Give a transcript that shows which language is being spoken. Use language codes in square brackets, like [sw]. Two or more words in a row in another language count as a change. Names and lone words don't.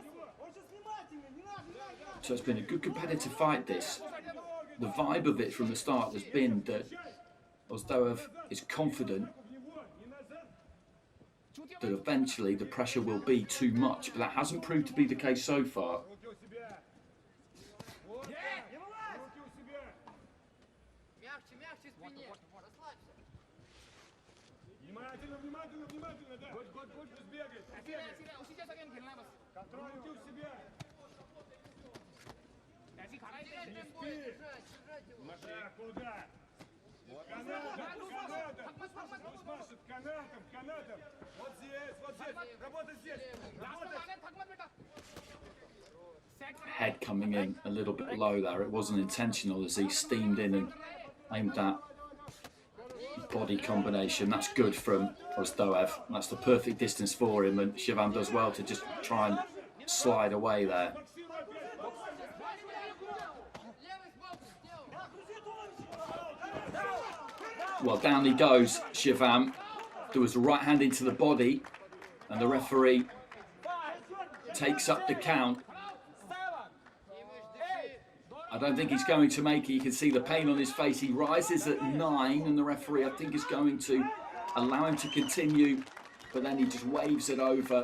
[en] So it's been a good competitive fight, this. The vibe of it from the start has been that OZDOEV is confident that eventually the pressure will be too much, but that hasn't proved to be the case so far. [ru] Руки у себя. Вот так. Руки у себя. Мягче, мягче спине. Расслабься. Внимательно, внимательно, внимательно, да. Год, пусть бегает. [hi] ऐसे उसी जैसा गेम खेलना है बस। [ru] Контроль руки у себя. [hi] ऐसे ही खा रहा है [ru] Не [hi] ये। [ru] спи. Держать его. Так, куда? Канатом. Пусть машет канатом. Вот здесь. Работа здесь. [hi] लास्ट में आ गए थक मत बेटा। सेट [en] Head coming in a little bit low there. It wasn't intentional as he steamed in and aimed that body combination. That's good from OZDOEV. That's the perfect distance for him, and Shivam does well to just try and slide away there. [ru] Левый сбоку сделал. [en] Well, down he goes, Shivam. There was a right hand into the body, and the referee takes up the count. I don't think he's going to make it. You can see the pain on his face. He rises at 9, and the referee, I think, is going to allow him to continue, but then he just waves it over.